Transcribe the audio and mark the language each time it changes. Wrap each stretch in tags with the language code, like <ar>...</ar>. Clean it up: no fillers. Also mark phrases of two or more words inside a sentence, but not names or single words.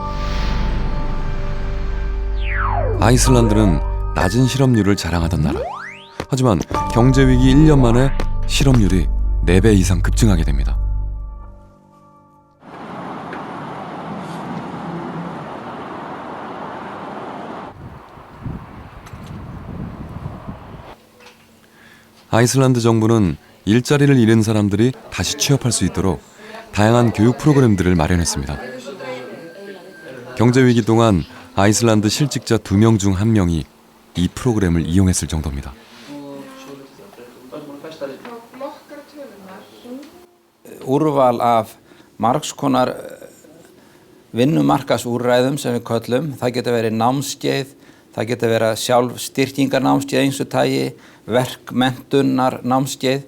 <ko>아이슬란드는 낮은 실업률을 자랑하던 나라. 하지만 경제 위기 1년 만에 실업률이 4배 이상 급증하게 됩니다. 아이슬란드 정부는 일자리를 잃은 사람들이 다시 취업할 수 있도록 다양한 교육 프로그램들을 마련했습니다. 경제 위기 동안 아이슬란드 실직자 2명 중 1명이 이 프로그램을 이용했을 정도입니다.</ko> <is>Úrval af margs konar vinnumarkaðsúrræðum sem við köllum. Það getur verið námskeið, það getur verið sjálfstyrkingarnámskeið eins og tagi, verkmenntunar námskeið.</is>